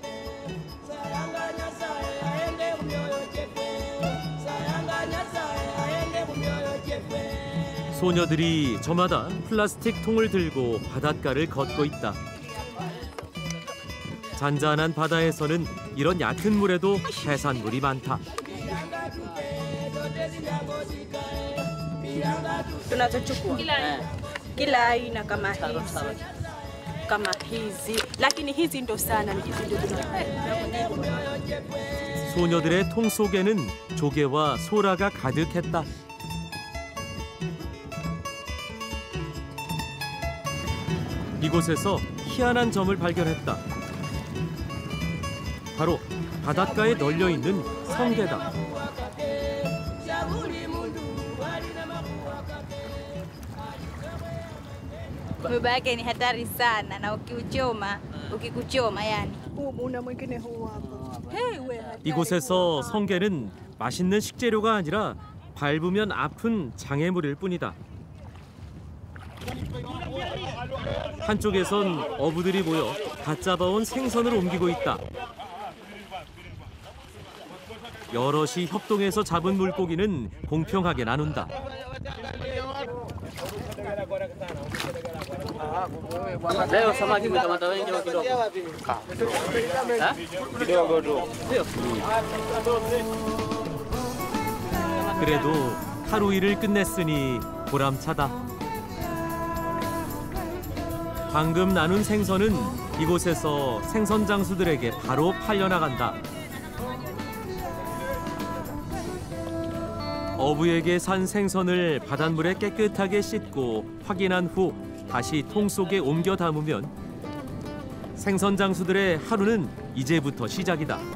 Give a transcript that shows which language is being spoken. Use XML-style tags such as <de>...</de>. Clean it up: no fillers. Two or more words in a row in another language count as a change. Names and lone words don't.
<ko>소녀들이 저마다 플라스틱 통을 들고 바닷가를 걷고 있다. 잔잔한 바다에서는 이런 얕은 물에도 해산물이 많다.</ko> <sw>Tunazochukua kila aina kama hizi, lakini hizi ndo sana, hizi ndo</sw> <ko>소녀들의 통 속에는 조개와 소라가 가득했다. 이곳에서 희한한 점을 발견했다. 바로 바닷가에 널려 있는 성게다.</ko> <sw>Mwiba yake ni hatari sana na ukikuchoma yani.</sw> <ko>이곳에서 성게는 맛있는 식재료가 아니라 밟으면 아픈 장애물일 뿐이다. 한쪽에선 어부들이 모여 갓 잡아온 생선을 옮기고 있다. 여럿이 협동해서 잡은 물고기는 공평하게 나눈다.</ko> <sw>Leo samaki mtamata wengi au kidogo? Kidogo tu.</sw> <ko>그래도 하루 일을 끝냈으니 보람차다. 방금 나눈 생선은 이곳에서 생선 장수들에게 바로 팔려나간다. 어부에게 산 생선을 바닷물에 깨끗하게 씻고 확인한 후 다시 통 속에 옮겨 담으면 생선 장수들의 하루는 이제부터 시작이다.</ko>